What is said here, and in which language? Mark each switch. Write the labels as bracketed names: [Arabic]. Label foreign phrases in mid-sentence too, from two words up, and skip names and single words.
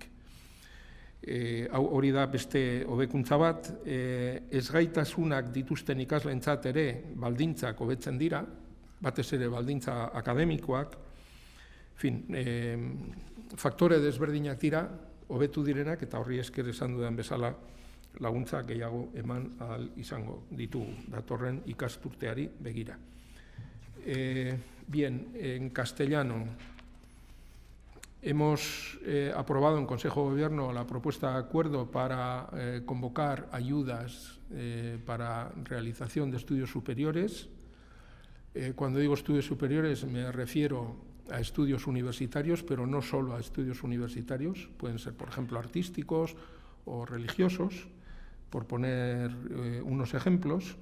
[Basque] Hori da beste hobekuntza bat, ezgaitasunak dituzten ikasleentzat ere baldintzak hobetzen dira, batez ere baldintza akademikoak, faktore desberdinak dira, hobetu direnak, eta horri esker esan dudan bezala laguntza gehiago eman ahal izango ditugu, datorren ikasturteari begira. [Spanish] Bien, en castellano, hemos aprobado en Consejo de Gobierno la propuesta de acuerdo para convocar ayudas para realización de estudios superiores. Cuando digo estudios superiores me refiero a estudios universitarios, pero no solo a estudios universitarios, pueden ser, por ejemplo, artísticos o religiosos, por poner unos ejemplos.